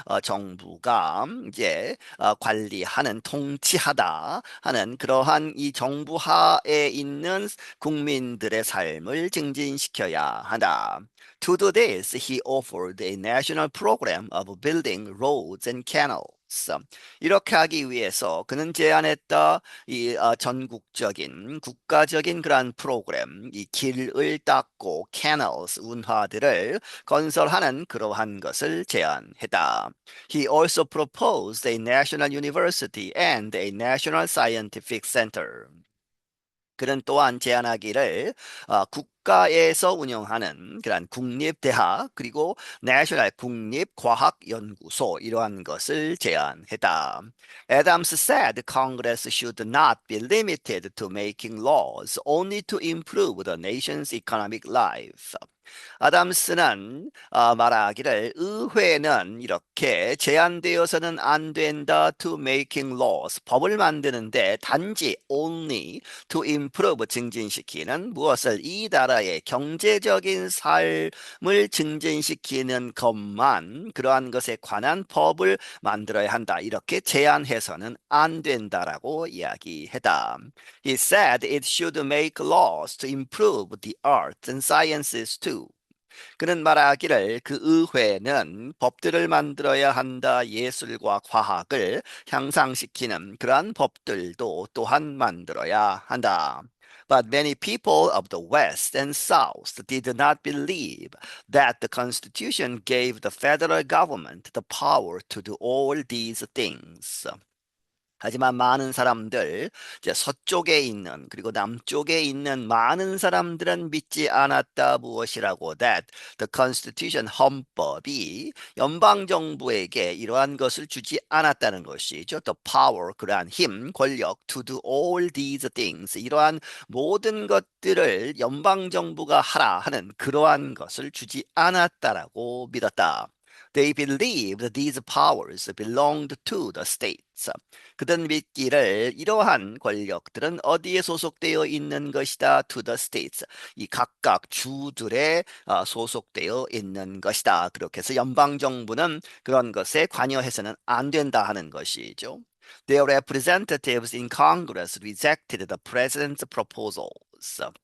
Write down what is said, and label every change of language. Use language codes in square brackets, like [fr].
[ko] 정부가 이제 관리하는 통치하다 하는 그러한 이 정부 하에 있는 국민들의 삶을 증진시켜야 한다. [en] To do this, he offered a national program of building roads and canals. [ko] 이렇게 하기 위해서 그는 제안했다. 이 전국적인 국가적인 그러한 프로그램, 이 길을 닦고 canals 운하들을 건설하는 그러한 것을 제안했다. [en] He also proposed a national university and a national scientific center. [ko] 그는 또한 제안하기를 국가에서 운영하는 그런 국립대학 그리고 내셔널 국립과학연구소 이러한 것을 제안했다. [en] Adams said Congress should not be limited to making laws only to improve the nation's economic life. [ko] 아담스는 말하기를 의회는 이렇게 제한되어서는 안 된다 [en] to making laws [ko] 법을 만드는데 단지 [en] only to improve [ko] 증진시키는 무엇을 이 나라의 경제적인 삶을 증진시키는 것만 그러한 것에 관한 법을 만들어야 한다 이렇게 제한해서는 안 된다라고 이야기했다. [en] He said it should make laws to improve the arts and sciences too. [ko] 그는 말하기를 그 의회는 법들을 만들어야 한다. 예술과 과학을 향상시키는 그러한 법들도 또한 만들어야 한다. [en] But many people of the West and South did not believe that the Constitution gave the federal government the power to do all these things. [ko] 하지만 많은 사람들, 이제 서쪽에 있는 그리고 남쪽에 있는 많은 사람들은 믿지 않았다 무엇이라고 [en] that the Constitution [ko] 헌법이 연방 정부에게 이러한 것을 주지 않았다는 것이죠. [en] The power [ko] 그러한 힘, 권력 [en] to do all these things [ko] 이러한 모든 것들을 연방 정부가 하라 하는 그러한 것을 주지 않았다라고 믿었다. [en] They believed these powers belonged to the states. [ko] 그들은 믿기를 이러한 권력들은 어디에 소속되어 있는 것이다. [en] To the states. [ko] 이 각각 주들에 소속되어 있는 것이다. 그렇게 해서 연방정부는 그런 것에 관여해서는 안 된다 하는 것이죠. [en] Their representatives in Congress rejected the president's proposals.